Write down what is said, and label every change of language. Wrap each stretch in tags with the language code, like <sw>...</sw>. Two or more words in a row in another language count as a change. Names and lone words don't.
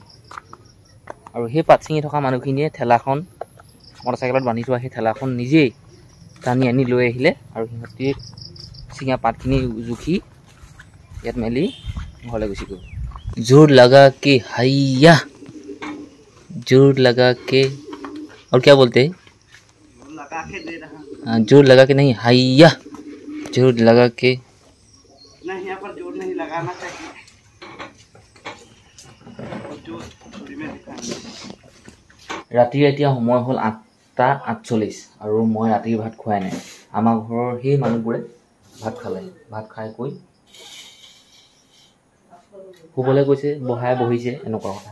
<as>আৰু সেই পাত ছিঙি থকা মানুহখিনিয়ে ঠেলাখন মটৰচাইকেলত বান্ধি থোৱা সেই ঠেলাখন নিজেই টানি আনি লৈ আহিলে আৰু সিহঁতি ছিঙা পাতখিনি জুখি ইয়াত মেলি ঘৰলৈ গুচি গ'ল।</as> <hi>जोर लगा के हइया, जोर लगा के, और क्या बोलते हैं? जोर लगा के नहीं, हाइया, जोर लगा के नहीं, यहाँ पर जोर नहीं लगाना चाहिए,</hi> <as>ৰাতিৰ এতিয়া সময় হ'ল 8:48 আৰু মই ৰাতিৰ ভাত খোৱাই নাই। আমাৰ ঘৰৰ সেই মানুহবোৰে ভাত খালে, ভাত খাই কৈ শুবলৈ গৈছে, বহিছে, এনেকুৱা কথা।</as>